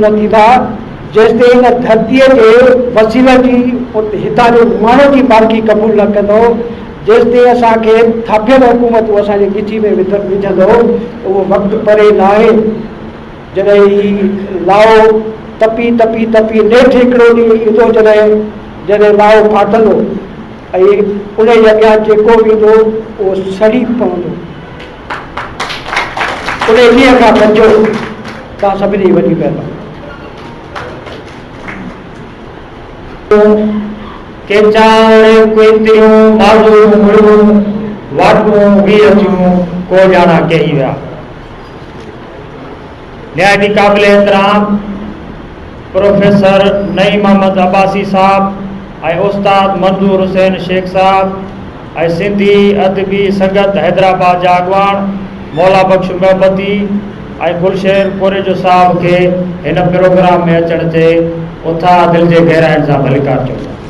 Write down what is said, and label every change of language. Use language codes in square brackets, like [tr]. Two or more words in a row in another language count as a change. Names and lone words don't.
[sd] न थींदा, जेसि ताईं हिन धरतीअ जे वसील जी हितां जो माण्हू जी मालिकी क़बूल न कंदो, जेसि ताईं असांखे थापियल हुकूमतूं असांजे गिची में विझंदो, उहो वक़्तु परे न आहे जॾहिं ही लाओ तपी तपी तपी नेठि हिकिड़ो ॾींहुं ईंदो जॾहिं लाओ फाटंदो ऐं उन जे अॻियां जेको बि ईंदो उहो सड़ी पवंदो। उन ॾींहं खां बचो, तव्हां सभिनी वॾी महिरबानी। के चावड़े कुंतियूं बाजू मुड़ियूं वाटूं वीरथियूं को ॼाणा कही विया। न्यायाधी काबिल एहतराम प्रोफेसर नईम अहमद अब्बासी साहब ऐं उस्ताद मंजूर हुसैन शेख साहब ऐं सिंधी अदबी संगत हैदराबाद जा अॻवान मौला बख्श मोहब्बती ऐं गुलशेर कोरेजो साहब खे हिन प्रोग्राम में अचण ते उथां दिलि जे गहराइनि सां भलिकार चयो।